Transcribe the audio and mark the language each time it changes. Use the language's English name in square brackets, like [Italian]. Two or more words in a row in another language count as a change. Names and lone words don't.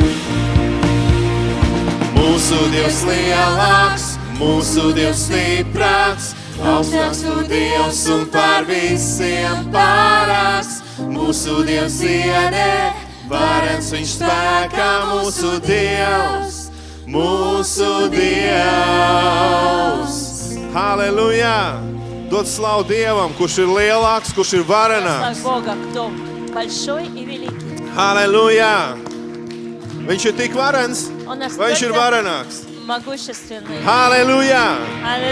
[Latvian] Mūsu Dievs lielāks, mūsu Dievs stiprāks, augstāks un Dievs un pār visiem pārāks. Mūsu Dievs iedē, varens viņš spēkā, mūsu Dievs, mūsu Dievs. Halleluja! Dod slavu Dievam, kurš ir lielāks, kurš ir varenāks. [Russian] Слава Бога, кто большой и великий. [Latvian] Halleluja! Viņš ir tik varens, [Russian] Он [Latvian] vai viņš ir [Russian] настолько [Latvian] varenāks? [Russian] могущественный. [Latvian] Halleluja! [Russian] Аллилуйя.